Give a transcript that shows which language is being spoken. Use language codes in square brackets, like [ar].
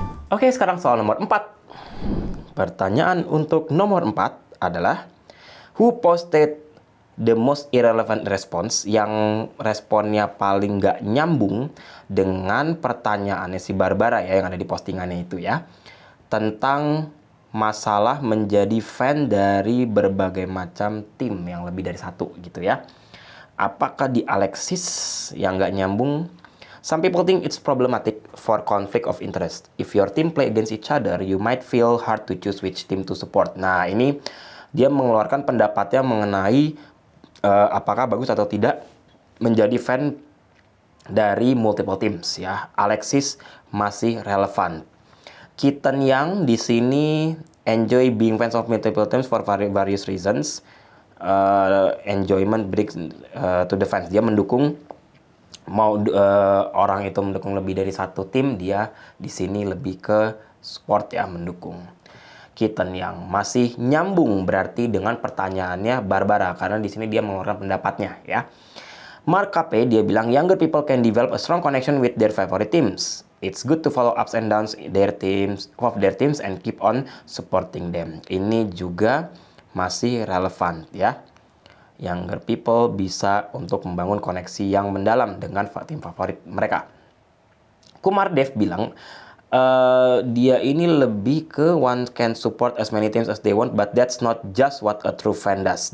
[id] Oke, sekarang soal nomor 4. Pertanyaan untuk nomor 4 adalah [en] who posted the most irrelevant response, [id] yang responnya paling nggak nyambung dengan pertanyaannya si Barbara ya, yang ada di postingannya itu ya, tentang masalah menjadi fan dari berbagai macam tim yang lebih dari satu gitu ya. Apakah di Alexis yang nggak nyambung? [en] Some people think it's problematic for conflict of interest. If your team play against each other, you might feel hard to choose which team to support. [id] Nah, ini dia mengeluarkan pendapatnya mengenai apakah bagus atau tidak menjadi fan dari multiple teams ya. Alexis masih relevan. [en] Keaton Young [id] di sini [en] enjoy being fans of multiple teams for various reasons. Enjoyment brings to the fans. [id] Dia mendukung, mau orang itu mendukung lebih dari satu tim, dia di sini lebih ke sport ya, mendukung. Keaton yang masih nyambung berarti dengan pertanyaannya Barbara, karena di sini dia mengeluarkan pendapatnya ya. [en] Mark KP [id] dia bilang [en] younger people can develop a strong connection with their favorite teams. It's good to follow ups and downs of their teams and keep on supporting them. [id] Ini juga masih relevan ya. [en] Younger people [id] bisa untuk membangun koneksi yang mendalam dengan tim favorit mereka. [en] Kumar Dev [id] bilang dia ini lebih ke [en] one can support as many teams as they want, but that's not just what a true fan does.